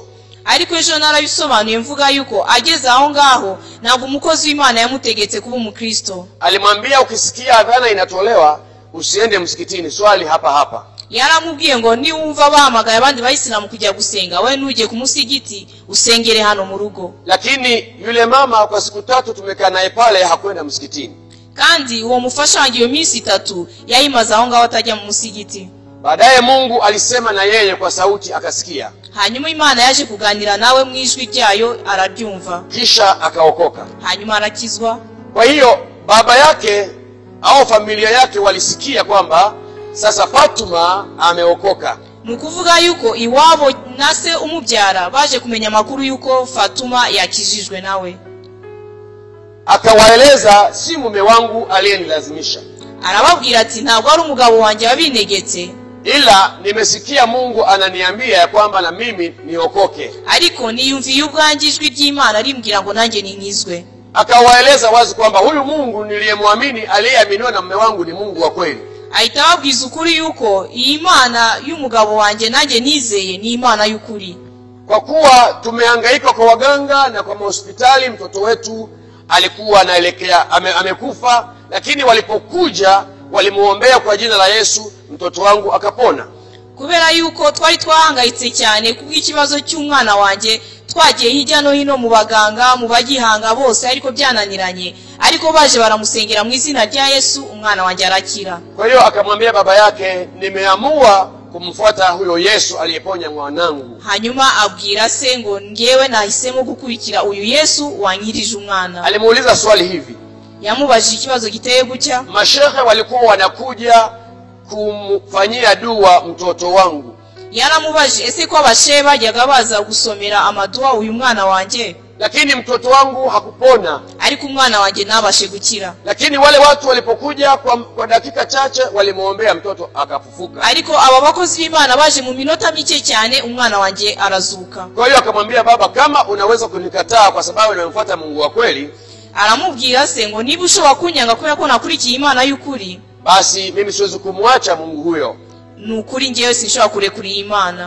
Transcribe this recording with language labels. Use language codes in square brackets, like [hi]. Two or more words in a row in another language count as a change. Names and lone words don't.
[rw] Ariko ejo narabisobanuye mvuga yuko ageze aho ngaho ntabwo umukozi w'Imana yamutegetse kuba umukristo. [sw] Alimwambia ukisikia adhana inatolewa usiende msikitini, swali hapa hapa. [rw] Yaramubwiye ngo ni wumva bahamagaye abandi bayisilamu kujya gusenga, we nuje ku musigiti usengere hano mu rugo. [sw] Lakini yule mama kwa siku 3 tumekaa naye pale hakwenda msikitini. [rw] Kandi uwo mufasha wanjye iyo minsi 3 yayimaze aho ngaho atajya mu musigiti. [sw] Baadaye Mungu alisema na yeye kwa sauti akasikia. [rw] Hanyuma Imana yaje kuganira nawe mu ijwi ryayo arabyumva. [sw] Kisha akaokoka. [rw] Hanyuma arakizwa. [sw] Kwa hiyo baba yake au familia yake walisikia kwamba sasa Fatuma ameokoka. [rw] Nukuvuga yuko iwabo nase umubyara baje kumenya makuru yuko Fatuma yakijijwe nawe. [sw] Akawaeleza si mume wangu aliyenilazimisha. [rw] Arababwira ati ntabwo ari umugabo wanjye wabinegetse, [sw] ila nimesikia Mungu ananiambia ya kwamba na mimi niokoke. [rw] Ariko niyumviye ubwangijwe ry'Imana rimbwira ngo nanjye ninkizwe. [sw] Akawaeleza wazi kwamba huyu Mungu niliyemwamini aliyeaminiwa na mume wangu ni Mungu wa kweli. [rw] Ahita ababwiza ukuri yuko iyi Imana y'umugabo wanjye nanjye nizeye ni Imana y'ukuri. [sw] Kwa kuwa tumehangaika kwa waganga na kwa hospitali, mtoto wetu alikuwa anaelekea amekufa, lakini walipokuja walimuombea kwa jina la Yesu, mtoto wangu akapona. [rw] Kubera yuko twari twahangayitse cyane kubw'ikibazo cy'umwana wanjye, twagiye hirya no hino mu baganga mu bagihanga bose ariko byananiranye, ariko baje baramusengera mu izina rya Yesu, umwana wanjye arakira. [sw] Kwa hiyo akamwambia baba yake, nimeamua kumfuata huyo Yesu aliyeponya mwanangu. [rw] Hanyuma abwira se ngo ngewe nahisemo gukurikira uyu Yesu wanyirije umwana. [sw] Alimuuliza swali hivi. [rw] Yamubajije ikibazo giteye gutya. [sw] Mashehe walikuwa wanakuja kumfanyia dua mtoto wangu. [rw] Yaramubajije ese ko abashehe bajyaga baza gusomera amadua uyu mwana wanjye, [sw] lakini mtoto wangu hakupona. [rw] Ariko umwana wanjye nabashe gukira. [sw] Lakini wale watu walipokuja kwa dakika chache walimuombea mtoto akafufuka. [rw] Ariko aba bakozi b'Imana baje mu minota mike cyane umwana wanjye arazuka. [sw] Kwa hiyo akamwambia baba, kama unaweza kunikataa kwa sababu nimemfuata Mungu wa kweli, [rw] aramubwira se ngo niba ushobora kunyanga kubera ko nakurikiye Imana y'ukuri, [sw] basi mimi siwezi kumwacha Mungu huyo. [rw] Nukuri ngewe sinshobora kurekura Imana.